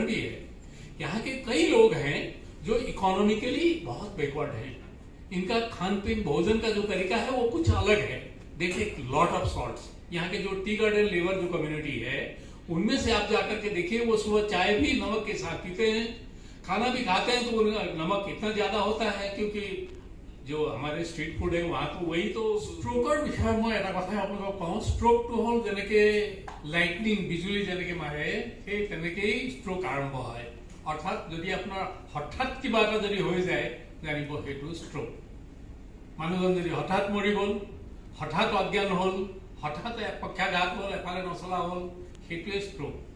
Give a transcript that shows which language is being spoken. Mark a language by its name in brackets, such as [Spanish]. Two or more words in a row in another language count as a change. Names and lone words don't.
[Hindi] भी है यहाँ के कई लोग हैं जो इकोनॉमिकली बहुत बैकवर्ड हैं इनका खान पीन भोजन का जो तरीका है वो कुछ अलग है [English] they take lot of salts [Hindi] यहाँ के जो [English] tea garden labour [Hindi] जो कम्युनिटी है उनमें से आप जाकर के देखिए वो सुबह चाय भी नमक के साथ पीते हैं खाना भी खाते हैं तो उनका नमक इतना ज्यादा होता है क्योंकि जो हमारे स्ट्रीट फूड है वहाँ तो वही तो [Assamese] ষ্ট্ৰোকৰ বিষয়ে মই এটা কথাই আপোনালোকক কওঁ ষ্ট্ৰোকটো হ'ল যেনেকৈ লাইটনিং বিজুলী যেনেকৈ মাৰে সেই তেনেকেই ষ্ট্ৰোক আৰম্ভ হয় অৰ্থাৎ যদি আপোনাৰ হঠাৎ কিবা এটা যদি হৈ যায় জানিব সেইটো ষ্ট্ৰোক মানুহজন যদি হঠাৎ মৰি গ'ল হঠাৎ অজ্ঞান হ'ল হঠাৎ পক্ষাঘাত হ'ল এফালে নচলা হ'ল সেইটোৱে ষ্ট্ৰোক